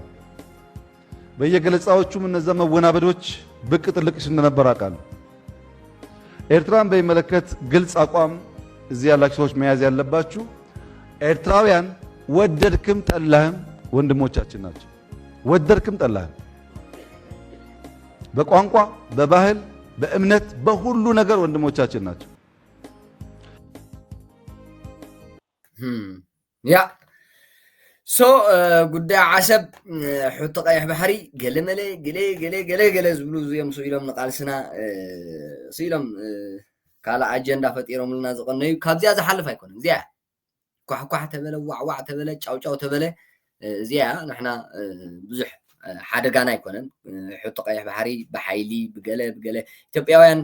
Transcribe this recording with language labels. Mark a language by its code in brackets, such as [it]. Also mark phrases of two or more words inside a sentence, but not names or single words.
[am] በየገለጻዎቹም እነዛ መወናበዶች ብቅ ጥልቅሽ እንደነበር አውቃለሁ። ኤርትራን በሚመለከት ግልጽ አቋም እዚህ ያላችሁ ሰዎች መያዝ ያለባችሁ ኤርትራውያን ወደድክም ጠላህም ወንድሞቻችን ናቸው። ወደድክም ጠላህም በቋንቋ፣ በባህል፣ በእምነት፣ በሁሉ ነገር ወንድሞቻችን ናቸው። [ti] ጉዳይ ዓሰብ ሕቶ ቀይሕ ባሕሪ ገለመለ ገለ ዝብሉ እዚኦም ስኢሎም ንቃልስና ስኢሎም ካልእ ኣጀንዳ ፈጢሮምልና ዝቐነዩ ካብዚያ ዝሓልፍ ኣይኮነን። እዚያ ኳሕኳሕ ተበለ ዋዕዋዕ ተበለ ጫውጫው ተበለ እዚያ ንሕና ብዙሕ ሓደጋና ኣይኮነን። ሕቶ ቀይሕ ባሕሪ ብሓይሊ ብገለ ኢትዮጵያውያን